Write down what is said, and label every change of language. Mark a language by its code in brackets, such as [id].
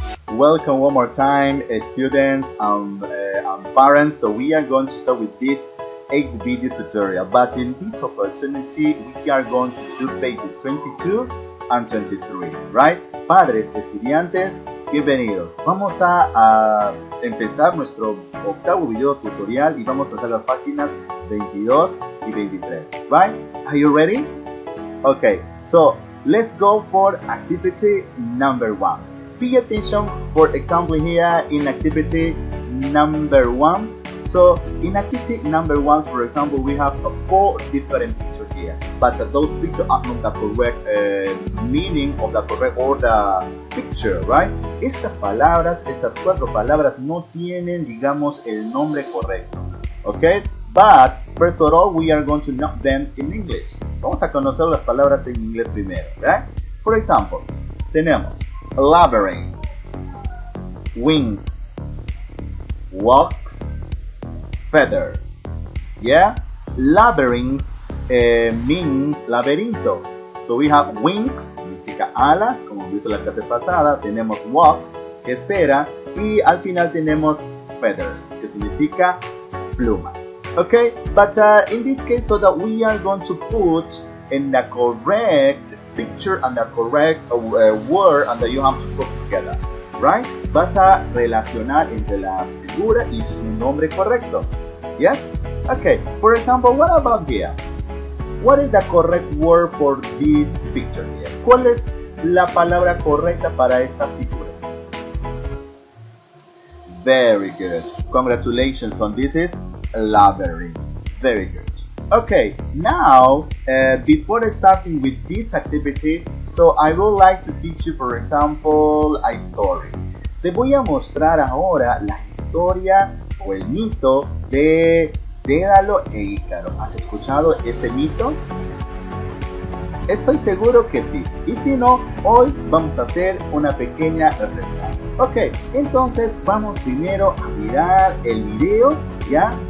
[en] Welcome one more time, students and parents. So we are going to start with this 8th video tutorial. But in this opportunity, we are going to do pages 22 and 23, right? [es] Padres, estudiantes, bienvenidos. Vamos a empezar nuestro 8º video tutorial y vamos a hacer las páginas 22 y 23, right? [en] Are you ready? Okay, so let's go for activity number 1. Pay attention, for example, here in activity number 1. So in activity number 1, for example, we have 4 different pictures here, but those pictures are not the correct meaning of the correct or the picture, right? [es] Estas 4 palabras no tienen, digamos, el nombre correcto, okay? [en] But first of all, we are going to know them in English. [es] Vamos a conocer las palabras en inglés primero, right? [en] For example, [es] tenemos [en] labyrinth, wings, walks, feather. Yeah, labyrinth means laberinto. So we have wings, [es] significa alas, como vimos en la clase pasada. Tenemos walks, que es cera, y al final tenemos feathers, que significa plumas. [en] Okay, but in this case, so that we are going to put in the correct picture and the correct word, and that you have to put together, right? [es] Vas a relacionar entre la figura y su nombre correcto. [en] Yes? Okay, for example, what about here? What is the correct word for this picture here? [es] ¿Cuál es la palabra correcta para esta figura? [en] Very good. Congratulations on this is labyrinth. Very good. Okay, now before starting with this activity, so I would like to teach you, for example, a story. [es] Te voy a mostrar ahora la historia o el mito de Dédalo e Ícaro. ¿Has escuchado este mito? Estoy seguro que sí. Y si no, hoy vamos a hacer una pequeña reflexión. Ok, entonces vamos primero a mirar el video, ¿ya?